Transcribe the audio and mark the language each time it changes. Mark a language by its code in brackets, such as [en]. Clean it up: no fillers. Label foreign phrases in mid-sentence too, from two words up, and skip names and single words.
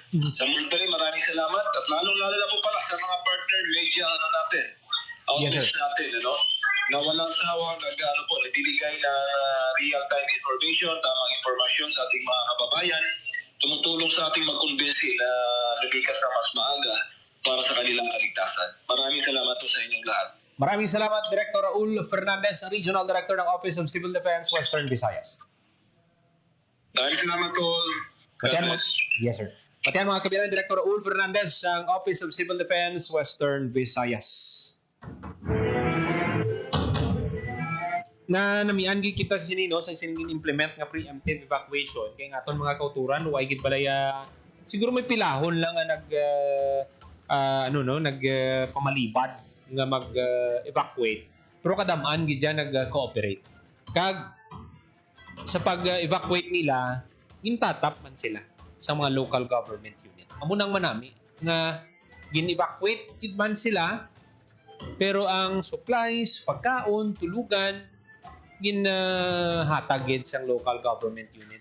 [tl] Sa muli maraming salamat at lalong-lalo na po pala sa mga [en] partner media [tl] natin, outlets natin, na walang sawang nagbibigay ng [en] real-time information, [tl] tamang informasyon sa ating mga kababayan, tumutulong sa ating magkumbinsi na lumikas na mas maaga para sa kanilang kaligtasan. Maraming salamat po sa inyong lahat. Maraming salamat, Director Raul Fernandez, [en] Regional Director [tl] ng Office of Civil Defense, Western Visayas. Maraming salamat po. [en] Yes, sir. [tl] Pati mga kabilang, Director Raul Fernandez ng Office of Civil Defense, Western Visayas. [hil] Na namiangi kita sa sinino sa implement nga [en] preemptive evacuation [hil] kay nga aton mga kauturan way gid balaya siguro may pilahon lang nga pamalibad nga mag-evacuate pero kadamaan gid dyan nag-cooperate kag sa pag-evacuate nila gintatap man sila sa mga [en] local government unit [hil] amo nang manami nga gin-evacuate gid man sila pero ang supplies, pagkaon, tulugan ginhatag sa [en] local government unit.